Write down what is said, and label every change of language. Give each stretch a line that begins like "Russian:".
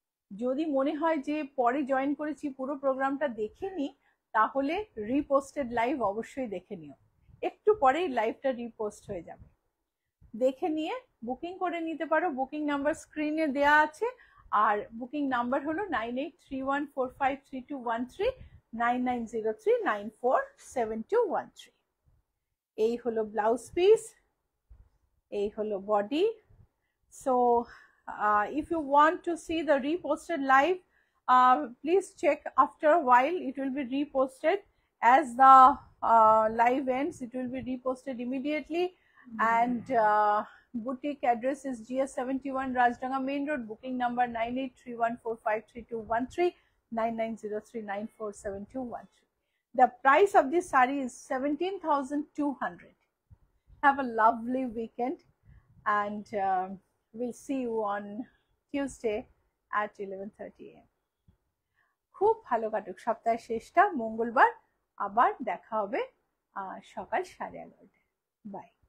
Bangla: যদি মনে হয় যে পরে জয়েন করেছি পুরো প্রোগ্রামটা দেখে নি, তাহলে রিপোস্টেড লাইভ অবশ্যই দেখে নিও, একটু পরেই লাইভটা রিপোস্ট হয়ে যাবে। দেখে নিয়ে বুকিং করে নিতে পারো, বুকিং নাম্বার স্ক্রিনে দেয়া আছে, আর বুকিং নাম্বার হলো 9831453213, 9903947213। এই হলো ব্লাউজ পিস, এই হলো body.
English: So if you want to see the reposted live, please check after a while. It will be reposted as the live ends. It will be reposted immediately. And boutique address is GS71 Rajdanga Main Road. Booking number 9831453213, 9903947213. The price of this saree is 17,200. Have a lovely weekend, and we'll see you on Tuesday at 11:30 AM.
Bangla: খুব ভালো কাটুক সপ্তাহের শেষটা। মঙ্গলবার আবার দেখা হবে সকাল 11:30। বাই।